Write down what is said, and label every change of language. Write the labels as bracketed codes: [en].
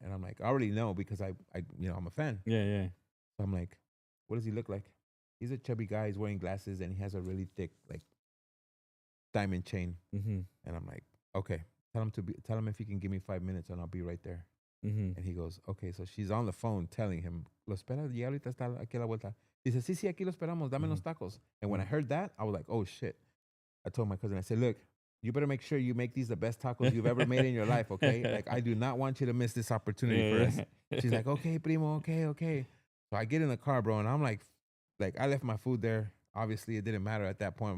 [en] And I'm like, I already know because I, you know, I'm a fan. Yeah. So I'm like, what does he look like? He's a chubby guy. He's wearing glasses and he has a really thick, like, diamond chain. And I'm like, okay, tell him if he can give me 5 minutes and I'll be right there. And he goes, okay. So she's on the phone telling him, [es] lo espera, ya ahorita está aquí a la vuelta. Dice, sí, aquí lo esperamos, dame los tacos. [en] And when I heard that, I was like, oh shit. I told my cousin, I said, look, you better make sure you make these the best tacos you've ever made in your life, okay? Like, I do not want you to miss this opportunity for us. She's like, okay, primo, okay. So I get in the car, bro, and I'm like like I left my food there. Obviously, it didn't matter at that point.